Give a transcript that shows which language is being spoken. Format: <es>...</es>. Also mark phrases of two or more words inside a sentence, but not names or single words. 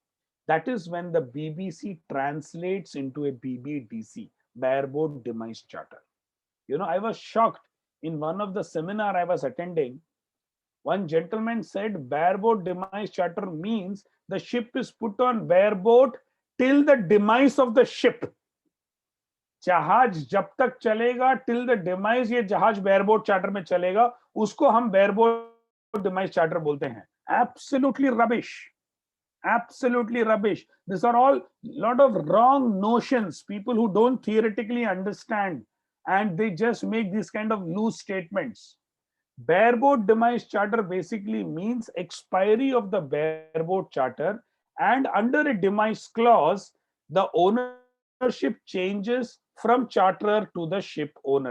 <en>That is when the BBC translates into a BBDC, bareboat demise charter. You know, I was shocked. In one of the seminar I was attending, one gentleman said bareboat demise charter means the ship is put on bareboat till the demise of the ship.</en> <hi>जहाज जब तक चलेगा</hi> <en>till the demise,</en> <hi>ये जहाज</hi> <en>bareboat charter</en> <hi>में चलेगा, उसको हम</hi> <en>bareboat demise charter</en> <hi>बोलते हैं.</hi> <en>Absolutely rubbish. Absolutely rubbish. These are all lot of wrong notions. People who don't theoretically understand, and they just make these kind of loose statements. Bareboat demise charter basically means expiry of the bareboat charter, and under a demise clause, the ownership changes from charterer to the ship owner.</en>